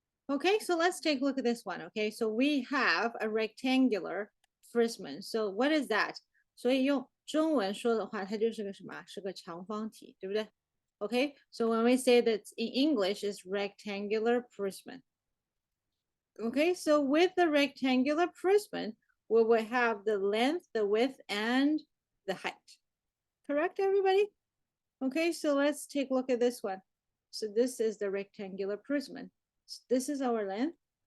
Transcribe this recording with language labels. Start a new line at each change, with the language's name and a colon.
English: Okay, so let's take a look at this one. Okay, so we have a rectangular prism. So what is that?
Chinese: 所以用中文说的话，它就是个什么？是个长方体，对不对？
English: Okay, so when we say that in English is rectangular prism. Okay, so with the rectangular prism, we will have the length, the width, and the height. Correct, everybody? Okay, so let's take a look at this one. So this is the rectangular prism. This is our length.